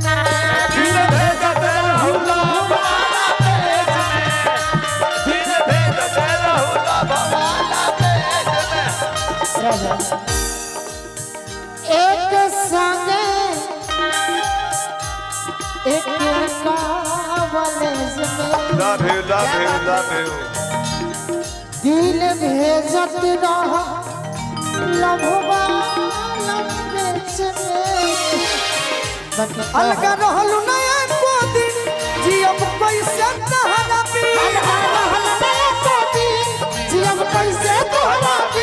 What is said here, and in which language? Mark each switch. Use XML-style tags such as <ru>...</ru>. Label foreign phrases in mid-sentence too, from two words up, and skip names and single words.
<bho>एक संगे एक कॉलेज में</bho> <en>Love you, love you, love you.</en> <bho>दिल भेजत रह लभवा लपेच में अलग रहलू नया को दिन जियम कैसे तहरा भी जियम कैसे तोहरा भी</bho>